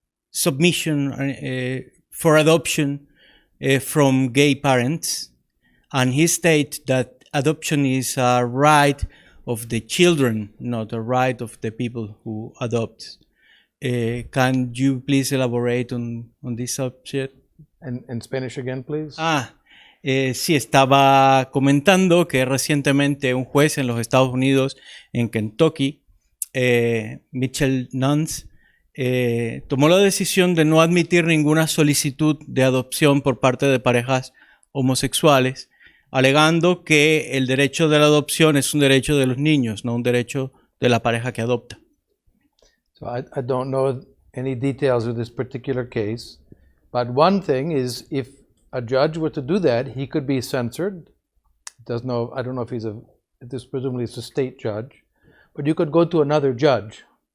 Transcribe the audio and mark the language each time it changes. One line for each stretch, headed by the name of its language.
English: submission for adoption from gay parents, and he stated that adoption is a right of the children, not a right of the people who adopt. Can you please elaborate on this subject? In Spanish again, please.
Spanish: Sí, estaba comentando que recientemente un juez en los Estados Unidos, en Kentucky, Mitchell Nance, tomó la decisión de no admitir ninguna solicitud de adopción por parte de parejas homosexuales, alegando que el derecho de la adopción es un derecho de los niños, no un derecho de la pareja que adopta.
English: So I don't know any details of this particular case, but one thing is if a judge were to do that, he could be censored. I don't know if this presumably is a state judge, but you could go to another judge.